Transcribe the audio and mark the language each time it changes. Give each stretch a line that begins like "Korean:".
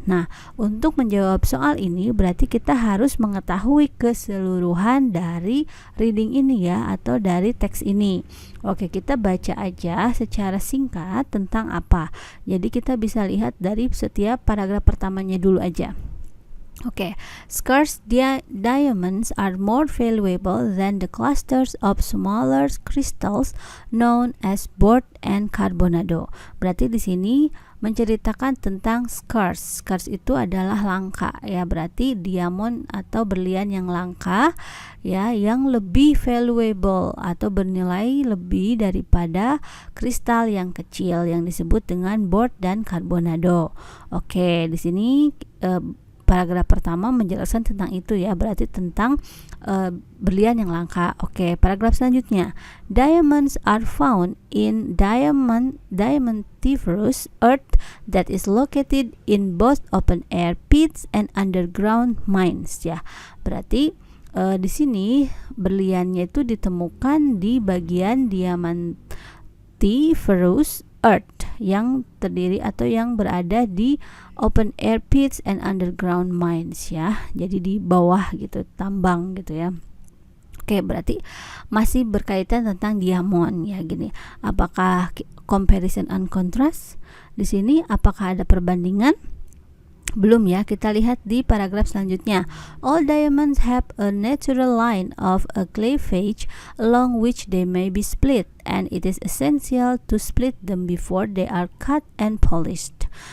Indonesian: Nah, untuk menjawab soal ini berarti kita harus mengetahui keseluruhan dari reading ini ya, atau dari teks ini. Oke, kita baca aja secara singkat tentang apa. Jadi kita bisa lihat dari setiap paragraf pertamanya dulu aja.
English: Okay, scarce diamonds are more valuable than the clusters of smaller crystals known as Bort and Carbonado.
Indonesian: Berarti di sini menceritakan tentang scarce. Scarce itu adalah langka ya, berarti diamond atau berlian yang langka ya, yang lebih valuable atau bernilai lebih daripada kristal yang kecil yang disebut dengan Bort dan Carbonado. Oke, di sini paragraf pertama menjelaskan tentang itu ya, berarti tentang berlian yang langka. Oke, paragraf selanjutnya.
English: Diamonds are found in diamondiferous earth that is located in both open air pits and underground mines ya.
Indonesian: Berarti di sini berliannya itu ditemukan di bagian diamondiferous earth yang terdiri atau yang berada di
English: open air pits and underground mines
Indonesian: ya. Jadi di bawah gitu, tambang gitu ya. Oke, berarti masih berkaitan tentang diamond ya gini. Apakah comparison and contrast? Di sini apakah ada perbandingan? Belum ya, kita lihat di paragraf selanjutnya.
English: All diamonds have a natural line of a cleavage along which they may be split, and it is essential to split them before they are cut and polished.